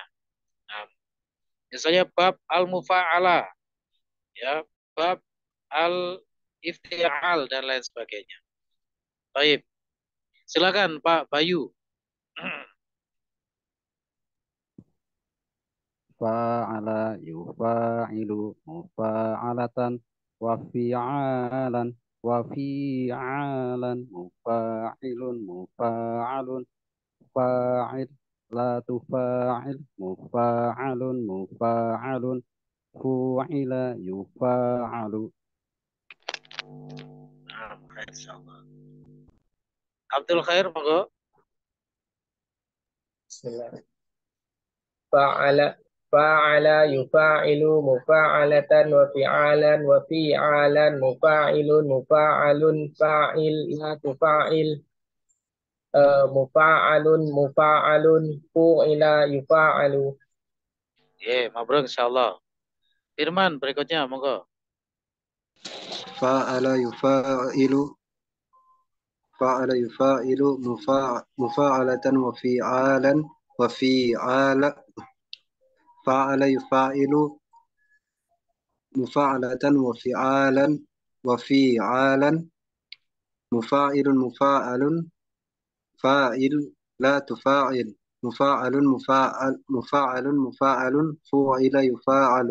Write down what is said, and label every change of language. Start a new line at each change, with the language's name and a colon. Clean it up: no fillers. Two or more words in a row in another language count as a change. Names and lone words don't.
Indonesian: Nah, misalnya
Arabic: باب المفاعلة,
Indonesian: ya,
Arabic: باب الافتعال
Indonesian: dan lain sebagainya. Baik. Silakan Pak Bayu.
Arabic: فاعل يفاعل مفاعلة وفعالا مفاعل مفاعل فاعل لا تفاعل مفاعل فوعل يفاعل.
Indonesian: Insyaallah. Abdul Khair, monggo. Bismillah.
Arabic: فاعل يفاعل مفاعلة وفعالا وفعالا مفاعل مفاعل فاعل لا تفاعل مفاعل مفاعل فوعل يفاعل. مبروك إن شاء الله.
Indonesian: Firman berikutnya, monggo.
Arabic: فاعل يفاعل مفاعلة وفعالا وفعالا فاعل يفاعل مفاعلة وفعالا مفاعل مفاعل فاعل لا تفاعل مفاعل فوعل يفاعل.